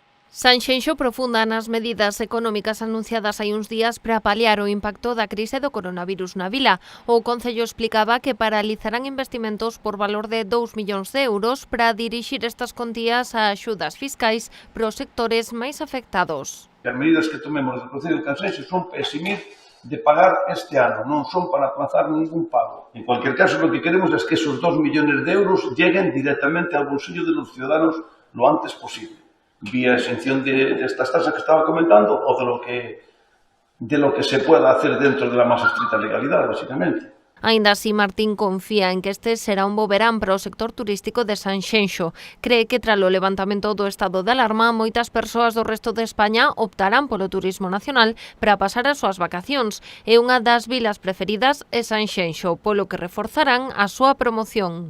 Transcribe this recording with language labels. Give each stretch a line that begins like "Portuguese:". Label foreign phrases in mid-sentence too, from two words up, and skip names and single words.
Galician: Sanxenxo profunda nas medidas económicas anunciadas hai uns días para paliar o impacto da crise do coronavirus na vila. O Concello explicaba que paralizarán investimentos por valor de 2 millóns de euros para dirixir estas contías a axudas fiscais para os sectores máis afectados. As medidas que tomemos do Concello de Sanxenxo son para eximir de pagar este ano, non son para aplazar ningún pago.
Spanish: En cualquier caso, lo que queremos es que esos 2 millones de euros lleguen directamente al bolsillo de los ciudadanos lo antes posible, vía exención de estas tasas que estaba comentando o de lo que se pueda hacer dentro de la más estricta legalidad, básicamente.
Galician: Aínda así, Martín confía en que este será un bo verán para o sector turístico de Sanxenxo. Cree que tras o levantamento do estado de alarma, moitas persoas do resto de España optarán polo turismo nacional para pasar as súas vacacións. E unha das vilas preferidas é Sanxenxo, polo que reforzarán a súa promoción.